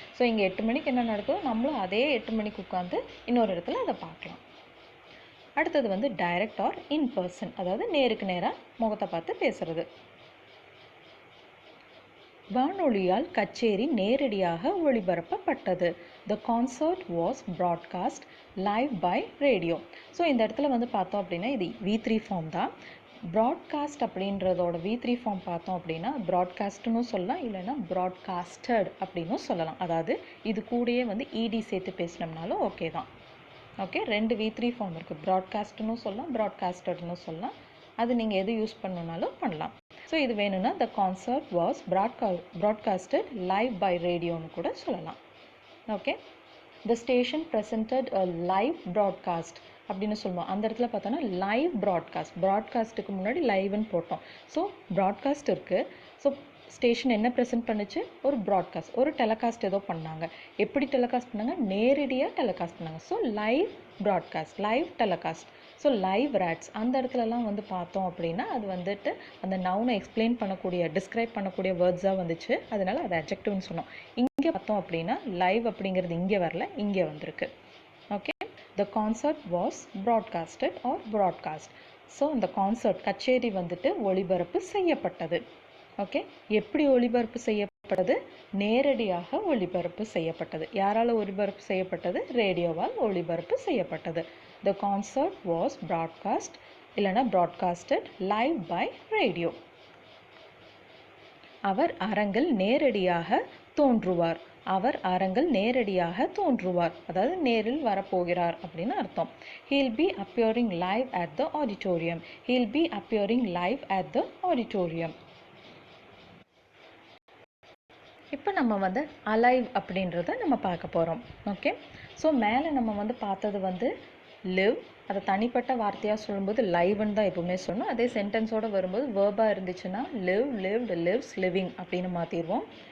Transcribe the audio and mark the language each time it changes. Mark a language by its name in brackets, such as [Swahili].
[Tamil] So இங்கே 8 மணிக்கு என்ன நடக்குதோ நம்மளும் அதே 8 மணிக்கு உட்காந்து இன்னொரு இடத்துல அதை பார்க்கலாம். அடுத்தது வந்து [English] direct or in person, [Tamil] அதாவது நேருக்கு நேராக முகத்தை பார்த்து பேசுறது. வானொலியால் கச்சேரி நேரடியாக ஒளிபரப்பப்பட்டது. [English] The concert was broadcast live by radio. [Tamil] So இந்த இடத்துல வந்து பார்த்தோம் அப்படின்னா இது V3 ஃபார்ம் தான். ப்ராட்காஸ்ட் அப்படின்றதோட V3 ஃபார்ம் பார்த்தோம் அப்படின்னா ப்ராட்காஸ்ட்னு சொல்லலாம், இல்லைன்னா ப்ராட்காஸ்டட் அப்படின்னு சொல்லலாம். அதாவது இது கூடயே வந்து இடி சேர்த்து பேசினோம்னாலும் ஓகே தான். ஓகே, 2 V3 ஃபார்ம் இருக்குது. ப்ராட்காஸ்ட்னு சொல்லலாம், ப்ராட்காஸ்டட்னு சொல்லலாம். அது நீங்கள் எது யூஸ் பண்ணணுன்னாலும் பண்ணலாம். ஸோ இது வேணும்னா [English] the concert was broadcasted live by ரேடியோன்னு [Tamil] கூட சொல்லலாம். ஓகே, [English] the station presented a live broadcast [Tamil] அப்படின்னு சொல்லுவோம். அந்த இடத்துல பார்த்தோன்னா லைவ் ப்ராட்காஸ்ட்டுக்கு முன்னாடி லைவ்னு போட்டோம். ஸோ ப்ராட்காஸ்ட் இருக்குது. ஸோ ஸ்டேஷன் என்ன ப்ரெசென்ட் பண்ணுச்சு? ஒரு ப்ராட்காஸ்ட், ஒரு டெலகாஸ்ட் ஏதோ பண்ணாங்க. எப்படி டெலகாஸ்ட் பண்ணாங்க? நேரடியாக டெலகாஸ்ட் பண்ணாங்க. So live broadcast, live telecast. So live rates அந்த இடத்துலலாம் வந்து பார்த்தோம் அப்படின்னா அது வந்துட்டு அந்த நவுனை எக்ஸ்பிளைன் பண்ணக்கூடிய, டிஸ்கிரைப் பண்ணக்கூடிய வேர்ட்ஸாக வந்துச்சு. அதனால அது அட்ஜெக்டிவ்னு சொன்னோம். இங்கே பார்த்தோம் அப்படின்னா லைவ் அப்படிங்கிறது இங்கே வரல, இங்கே வந்திருக்கு. Okay, [English] The concert was broadcasted or broadcast. [Tamil] So இந்த கான்சர்ட் கச்சேரி வந்துட்டு ஒளிபரப்பு செய்யப்பட்டது. ஓகே, எப்படி ஒளிபரப்பு செய்யப்பட்டது? நேரடியாக ஒளிபரப்பு செய்யப்பட்டது. யாரால் ஒளிபரப்பு செய்யப்பட்டது? ரேடியோவால் ஒளிபரப்பு செய்யப்பட்டது. [English] The concert was broadcast [Tamil] இல்லைனா [English] broadcasted live by radio. [Tamil] அவர் அரங்கில் நேரடியாக தோன்றுவார். அவர் அரங்கில் நேரடியாக தோன்றுவார், அதாவது நேரில் வரப்போகிறார் அப்படின்னு அர்த்தம். [English] He'll be appearing live at the auditorium. He'll be appearing live at the auditorium. [Tamil] இப்போ நம்ம வந்து அலைவ் அப்படின்றத நம்ம பார்க்க போகிறோம். ஓகே, ஸோ மேலே நம்ம வந்து பார்த்தது வந்து லிவ், அதை தனிப்பட்ட வார்த்தையாக சொல்லும்போது லைவ்னு தான் எப்பவுமே சொல்லணும். அதே சென்டென்ஸோடு வரும்போது வேர்பாக இருந்துச்சுன்னா லிவ், லிவ்டு, லிவ்ஸ், லிவிங் அப்படின்னு மாற்றிடுவோம்.